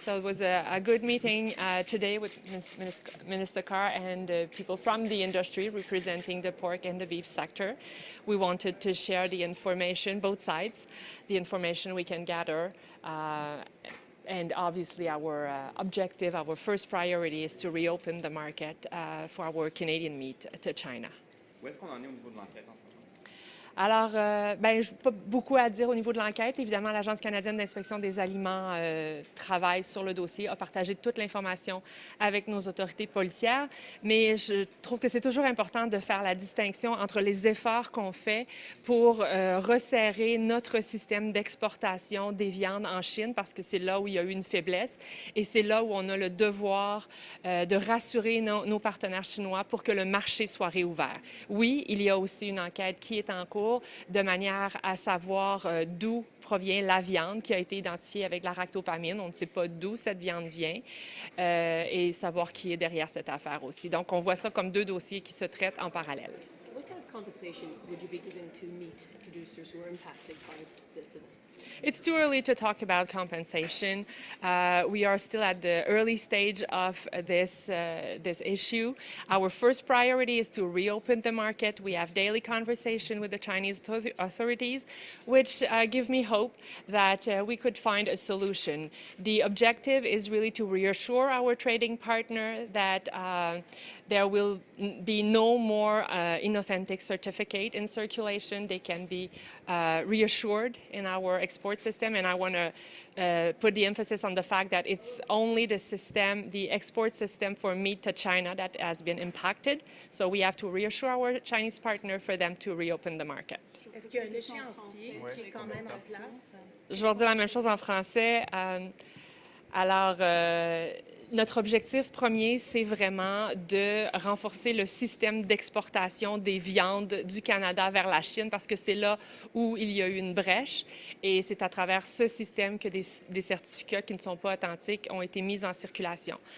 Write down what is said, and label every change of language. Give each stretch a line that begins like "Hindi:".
English: So it was a good meeting today with Minister Carr and people from the industry representing the pork and the beef sector. We wanted to share the information, both sides, the information we can gather. And obviously our objective, our first priority is to reopen the market for our Canadian meat to China.
French: Où est-ce qu'on en est au niveau de l'enquête en ce moment? Alors, ben, je n'ai pas beaucoup à dire au niveau de l'enquête. Évidemment, l'Agence canadienne d'inspection des aliments travaille sur le dossier, a partagé toute l'information avec nos autorités policières, mais je trouve que c'est toujours important de faire la distinction entre les efforts qu'on fait pour resserrer notre système d'exportation des viandes en Chine, parce que c'est là où il y a eu une faiblesse, et c'est là où on a le devoir de rassurer nos partenaires chinois pour que le marché soit réouvert. Oui, il y a aussi une enquête qui est en cours, de manière à savoir d'où provient la viande qui a été identifiée avec la ractopamine. On ne sait pas d'où cette viande vient et savoir qui est derrière cette affaire aussi. Donc, on voit ça comme deux dossiers qui se traitent en parallèle.
English: What kind of compensations would you be giving to meat producers who are impacted by this event? It's too early to talk about compensation. We are still at the early stage of this issue. Our first priority is to reopen the market. We have daily conversation with the Chinese authorities, which give me hope that we could find a solution. The objective is really to reassure our trading partner that there will be no more inauthentic certificate in circulation. They can be reassured in our export system, and I want to put the emphasis on the fact that it's only the export system for meat to China that has been impacted. So we have to reassure our Chinese partner for them to reopen the market.
French: Est-ce qu'il y a un échéancier qui est quand même en place? Je vais redire la même chose en français. Alors, notre objectif premier, c'est vraiment de renforcer le système d'exportation des viandes du Canada vers la Chine, parce que c'est là où il y a eu une brèche, et c'est à travers ce système que des certificats qui ne sont pas authentiques ont été mis en circulation.